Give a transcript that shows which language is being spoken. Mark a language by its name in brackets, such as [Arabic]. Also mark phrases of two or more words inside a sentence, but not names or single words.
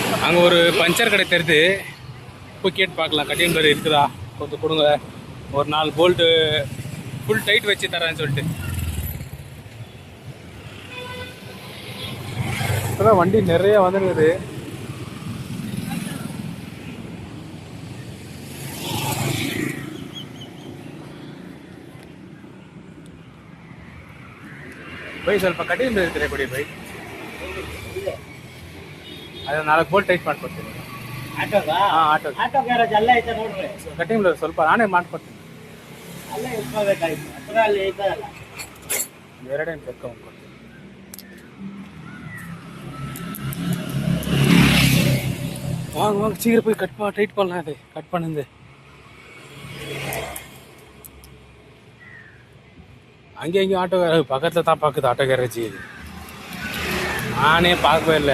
[Tamil] அங்கே ஒரு பஞ்சர் கடை தெரியுது, போய் கேட்டு பார்க்கலாம். கட்டிங் பேர் இருக்குதா, கொஞ்சம் கொடுங்க, ஒரு 4 போல்ட்டு [English] full tight [Tamil] வச்சு தரேன்னு சொல்லிட்டு. இப்போதான் வண்டி நிறைய வந்துருக்குது. [Kannada] ಬೈ ಸ್ವಲ್ಪ ಕಡಿಮೆ ಇರ್ತೀರಾ ಕೊಡಿ ಬೈ. ಅದನ್ನ 4 ಬೋಲ್ಟ್ ಟೈಟ್ ಮಾಡ್ಕೊಡ್ತೀನಿ. ಆಟೋಗಾ? ಹಾಂ, ಆಟೋ ಗ್ಯಾರೇಜ್ ಅಲ್ಲೇ ಐತೆ ನೋಡ್ರಿ. ಕಟಿಂಗ್ ಸ್ವಲ್ಪ ನಾನೇ ಮಾಡ್ಕೊಡ್ತೀನಿ. ಅಲ್ಲೇ ಇಟ್ಕೋಬೇಕಾಯ್ತು, ಹತ್ತಿರಲ್ಲಿ ಐತಲ್ಲ. ಎರಡೇನು ತೆಕ್ಕೊಂಡ್ಕೊಡ್ತೀನಿ. [Tamil] வாங்க வாங்க சீக்கிரம் போய் டைட் பண்ணலாம். அது கட் பண்ணுது. அங்கேயும் [English] auto garage [Tamil] பக்கத்தில் தான் பார்க்குது. [English] auto garage [Tamil] நானே பார்க்கவே இல்லை.